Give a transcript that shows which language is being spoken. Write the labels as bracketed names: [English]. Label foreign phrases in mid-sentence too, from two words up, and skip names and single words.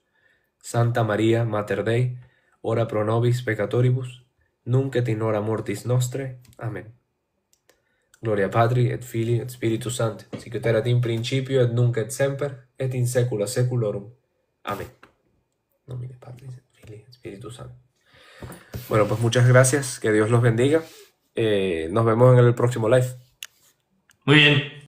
[Latin] Santa Maria, Mater Dei, ora pro nobis peccatoribus, nunc et in hora mortis nostre. Amen. Gloria Patri, et Filii, et Spiritus Sancti, sic ut erat in principio, et nunc et semper, et in saecula saeculorum. Amén. Nomine Patris, et Filii, et Spiritus Sancti. [Spanish] Bueno, pues muchas gracias, que Dios los bendiga. Nos vemos en el próximo live. Muy bien.